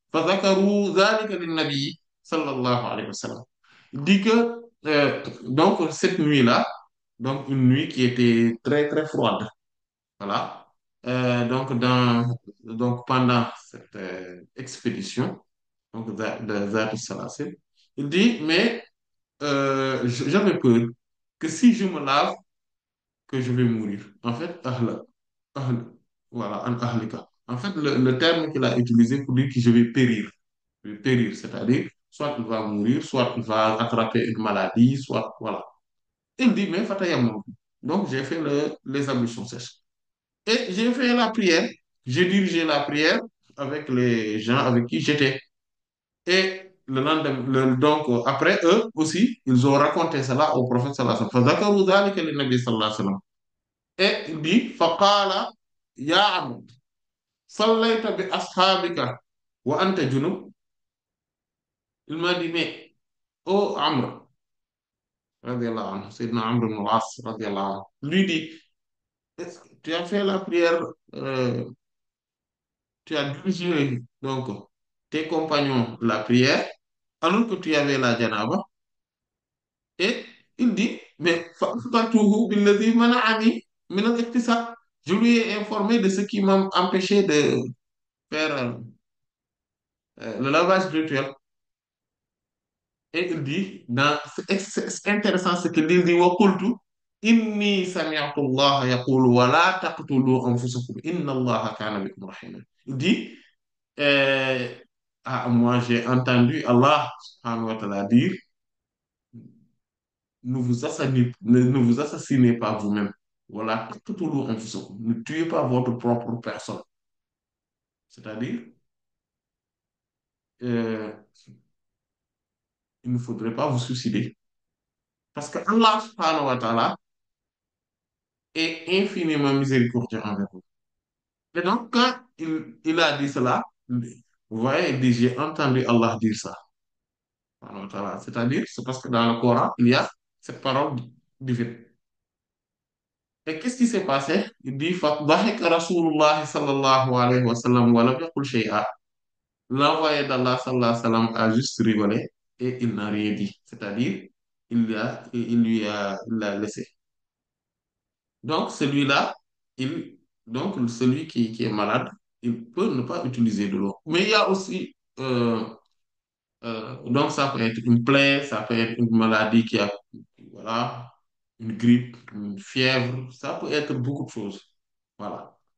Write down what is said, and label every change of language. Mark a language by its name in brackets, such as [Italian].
[Arabic] فذكروا ذلك للنبي صلى الله عليه وسلم. [French] Il dit que donc cette nuit-là, donc une nuit qui était très très froide, voilà. Donc pendant cette expédition donc de Zat al-Salasil, il dit mais j'avais peur que si je me lave, que je vais mourir. En fait, ahla, ahla, voilà, an ahlika. En fait, le terme qu'il a utilisé pour dire que je vais périr. Je vais périr, c'est-à-dire, soit il va mourir, soit il va attraper une maladie, soit, voilà. Il dit, mais fatayamam. Donc, j'ai fait les ablutions sèches. Et j'ai fait la prière. J'ai dirigé la prière avec les gens avec qui j'étais. Et le lendemain, donc, après eux aussi, ils ont raconté cela au prophète sallallahu alayhi wa sallam. [Arabic] فذكروا ذلك للنبي صلى الله عليه وسلم. [French] Et il dit, [Arabic] فقال يا عم صليت بأصحابك وأنت جنوب. [French] Il m'a dit, mais, oh Amr, radiallahu anhu, Sayyidina Amr ibn al-As, radiallahu anhu, lui dit, est-ce que tu as fait la prière, tu as dirigé donc tes compagnons la prière, alors que tu avais la janaba, et il dit, mais [Arabic] فأخبرته بالذي منعني من الاغتسال. [French] Je lui ai informé de ce qui m'a empêché de faire le lavage rituel. Et il dit, c'est intéressant ce qu'il dit, [Arabic] وقلت إني سمعت الله يقول ولا تقتلوا أنفسكم إن الله كان بكم رحيما. [French] Il dit, euh, moi j'ai entendu Allah subhanahu wa ta'ala dire, ne vous assassinez pas vous-même. Voilà, [Arabic] taqtulu anfusakum. [French] Ne tuez pas votre propre personne. C'est-à-dire, euh, il ne faudrait pas vous suicider. Parce que Allah subhanahu wa ta'ala est infiniment miséricordieux envers vous. Et donc, quand il a dit cela, vous voyez, il dit, j'ai entendu Allah dire ça. Subhanahu wa ta'ala. C'est-à-dire, c'est parce que dans le Coran, il y a cette parole divine. Et qu'est-ce qui s'est passé? Il dit, [Arabic] فَضَحِكَ رَسُولُ اللَّهِ صلى الله عليه وسلم وَلَمْ يَقُلْ شَيْئًا. [French] L'envoyé d'Allah sallallahu alayhi wa sallam a juste rigolé et il n'a rien dit. C'est-à-dire, il l'a laissé. Donc, celui-là, celui qui est malade, il peut ne pas utiliser de l'eau. Mais il y a aussi, donc ça peut être une plaie, ça peut être une maladie qui a, voilà, une grippe, une fièvre, ça peut être beaucoup de choses. Voilà.